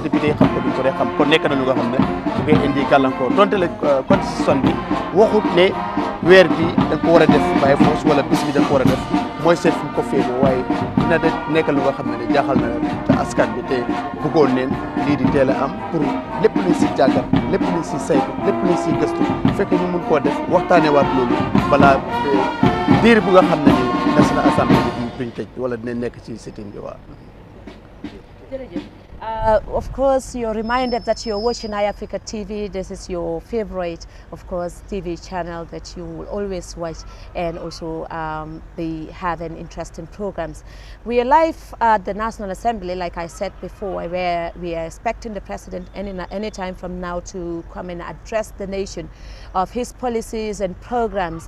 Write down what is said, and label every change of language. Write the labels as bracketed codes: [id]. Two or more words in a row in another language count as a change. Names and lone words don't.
[wo] député yi xam ko duñ ko dee xam kon nekk na lu nga xam ne bu koy indi gàllankoor donte la constitution bi waxut ne weer bi da nga ko war a def [en] by force [wo] wala bis bi da nga ko war a def mooy seet fu mu ko féetoo waaye dina de nekk lu nga xam ne jaaxal na te askan bi te bëggoon neen lii di teel a am pour lépp luñ si jàngat lépp luñ si saytu lépp luñ si gëstu bu fekkee ñu mun koo def waxtaanee waat loolu balaa diir bu nga xam ne ni National Assembly bi duñ tëj wala dinañ nekk ci sitting bi waaw. [en] jërëjëf Of course, you're reminded that you're watching iAfrica TV. This is your favorite, of course, TV channel that you will always watch, and also they have an interesting programs. We are live at the National Assembly, like I said before, where we are expecting the president any time from now to come and address the nation of his policies and programs.